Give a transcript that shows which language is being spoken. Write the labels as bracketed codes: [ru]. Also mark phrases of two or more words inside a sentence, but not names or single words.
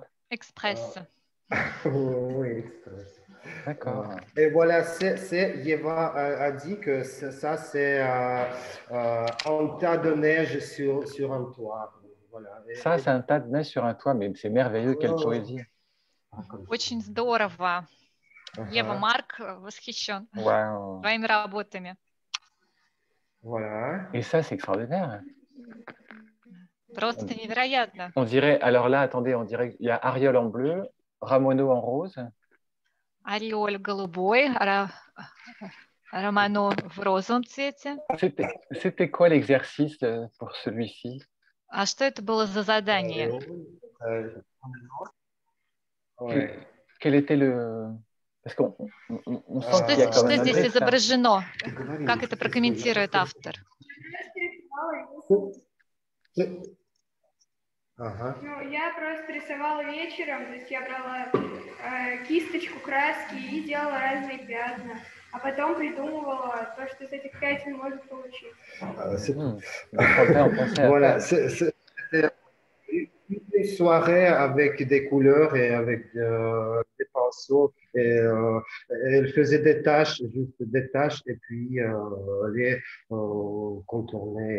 [fr] Express. Oui, express. D'accord. Et voilà, Eva a dit que ça, c'est un tas de neige sur un toit. Voilà. Ça, c'est un tas de neige sur un toit, mais c'est merveilleux, quelle poésie. [ru] Очень здорово. Ева, Марк восхищен твоими работами. [fr] Voilà. Et ça, c'est extraordinaire. [ru] Просто невероятно. [fr] On dirait, alors là, attendez, on dirait qu'il y a Ariel en bleu, Ramono en rose. [ru] Ариоль голубой, Романо в розовом цвете. [fr] C'était quoi l'exercice pour celui-ci? [ru] А что это было за задание? [fr] Quel était le... Parce qu'on sent qu'il y a quand même [ru] что здесь изображено? Как это прокомментирует автор? Ну, я просто рисовала вечером, то есть я брала кисточку, краски и делала разные пятна, а потом придумывала то, что с этих пятен может получиться. [fr] Voilà, c'était une soirée avec des couleurs et avec des pinceau et elle faisait des tâches, juste des tâches, et puis les contourner.